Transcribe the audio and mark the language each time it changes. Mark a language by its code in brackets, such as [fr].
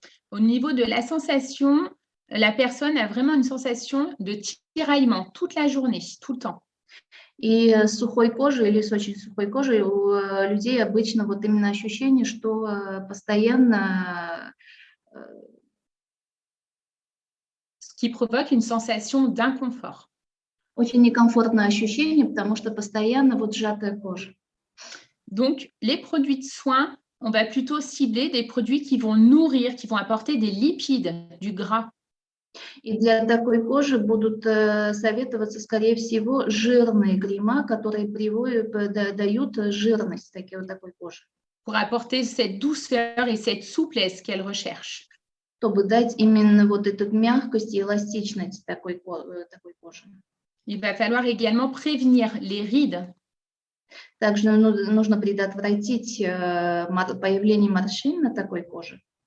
[fr] Au niveau de la sensation, la personne a vraiment une sensation de tiraillement toute la journée, tout le temps. [ru] И с сухой кожей или с очень сухой кожей у людей обычно вот именно ощущение, что постоянно... [fr] Ce qui provoque une sensation d'inconfort. [ru] Очень некомфортное ощущение, потому что постоянно вот сжатая кожа. [fr] Donc, les produits de soins, on va plutôt cibler des produits qui vont nourrir, qui vont apporter des lipides, du gras. [ru] И для такой кожи будут советоваться, скорее всего, жирные крема, которые дают жирность такой кожи. [fr] Pour apporter cette douceur et cette souplesse qu'elle recherche. [ru] Чтобы дать именно вот эту мягкость и эластичность такой кожи. [fr] Il va falloir également prévenir les rides. [ru] Также нужно предотвратить появление морщин на такой коже.